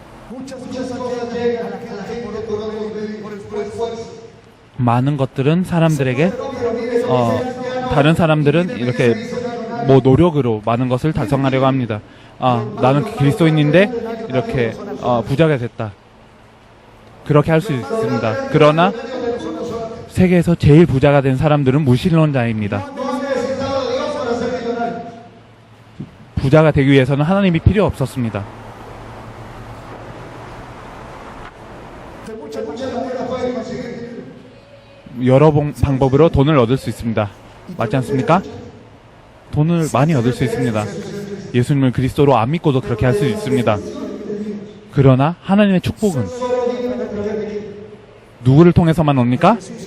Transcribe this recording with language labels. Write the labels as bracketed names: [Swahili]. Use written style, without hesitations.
[Spanish] Muchas cosas llegan a la gente por otros medios, por esfuerzo. [Korean] 많은 것들은 사람들에게 다른 사람들은 이렇게 뭐 노력으로 많은 것을 달성하려고 합니다. 나는 그리스도인인데 이렇게 부자가 됐다. 그렇게 할 수 있습니다. 그러나 세계에서 제일 부자가 된 사람들은 무신론자입니다. [Spanish] No han necesitado a Dios para ser millonarios. [Korean] 부자가 되기 위해서는 하나님이 필요 없었습니다. [Spanish] De muchas maneras pueden conseguir. [Korean] 여러 방법으로 돈을 얻을 수 있습니다. 맞지 않습니까? 돈을 많이 얻을 수 있습니다. 예수님을 그리스도로 안 믿고도 그렇게 할 수 있습니다. 그러나 하나님의 축복은 누구를 통해서만 옵니까?